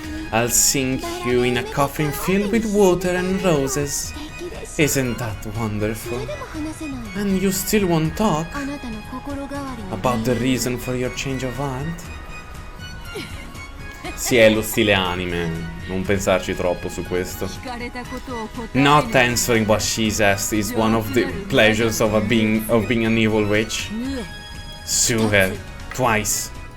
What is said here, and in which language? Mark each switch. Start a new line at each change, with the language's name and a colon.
English: I'll sink you in a coffin filled with water and roses. Isn't that wonderful? And you still won't talk about the reason for your change of heart?
Italian: Sì, è lo stile anime, non pensarci troppo su questo.
English: Not answering what she's asked is one of the pleasures of being an evil witch. Sue her twice.